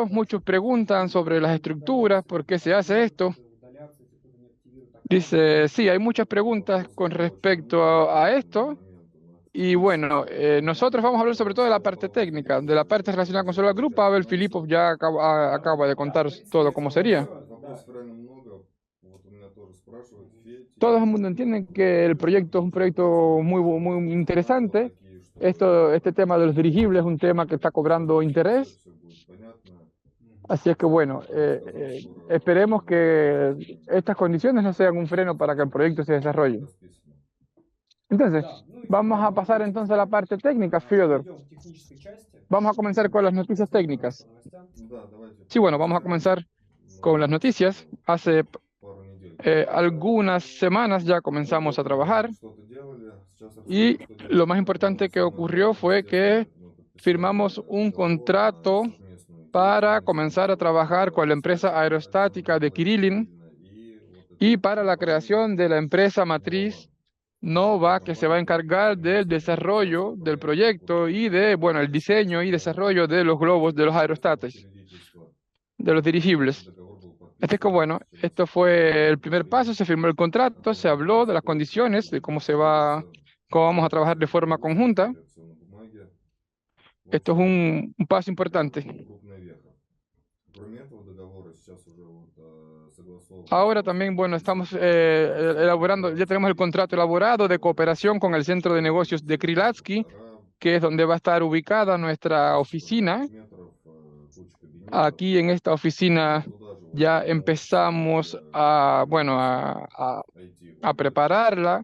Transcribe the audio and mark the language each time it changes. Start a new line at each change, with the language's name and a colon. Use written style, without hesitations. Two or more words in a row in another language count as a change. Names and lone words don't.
Spanish: Muchos preguntan sobre las estructuras, por qué se hace esto. Dice, sí, hay muchas preguntas con respecto a esto. Y bueno, nosotros vamos a hablar sobre todo de la parte técnica, de la parte relacionada con Solar Group. Pavel Filipov ya acaba de contaros todo cómo sería.
Russian: Вопросов реально много. Вот у меня тоже спрашивают, Федь,
Spanish: Todo el mundo entiende que el proyecto es un proyecto muy
Russian: правила
Spanish: interesante.
Russian: такие, что
Spanish: Este tema de los dirigibles es un tema que está cobrando interés.
Russian: все будет понятно.
Spanish: Así es que bueno, esperemos que estas condiciones no sean un freno para que el proyecto se desarrolle.
Russian: Расписано.
Spanish: Entonces, vamos a pasar entonces a la parte técnica, Fyodor. Vamos a comenzar con las noticias técnicas.
Russian: Да, давайте
Spanish: Sí, bueno, vamos a comenzar con las noticias. Hace
Russian: пару недель.
Spanish: algunas semanas ya comenzamos a trabajar
Russian: Что-то делали, сейчас
Spanish: y
Russian: расскажу, что
Spanish: lo
Russian: делать.
Spanish: más importante que
Russian: Самое
Spanish: ocurrió
Russian: главное,
Spanish: fue que
Russian: естественно, мы подписали
Spanish: firmamos un
Russian: договор
Spanish: contrato
Russian: на совместную
Spanish: para
Russian: деятельность
Spanish: comenzar a trabajar con la empresa aerostática de Kirillin
Russian: и вот
Spanish: y
Russian: эта
Spanish: para la creación de la empresa matriz Nova que se va a encargar del desarrollo del proyecto y bueno, el diseño y desarrollo de los globos, de los aerostáticos,
Russian: учредительства.
Spanish: de los dirigibles.
Russian: Договор был подписан.
Spanish: Así que bueno, esto fue el primer paso, se firmó el contrato, se habló de las condiciones, de cómo vamos a trabajar de forma conjunta.
Russian: Акционной бумаги.
Spanish: Esto es un paso importante.
Russian: Крупная веха. Кроме этого договора сейчас уже вот, согласован.
Spanish: Ahora también, bueno, estamos elaborando, ya tenemos el contrato elaborado de cooperación con el Centro de Negocios de Krylatsky, que es donde va a estar ubicada nuestra oficina. Aquí en esta oficina ya empezamos a prepararla.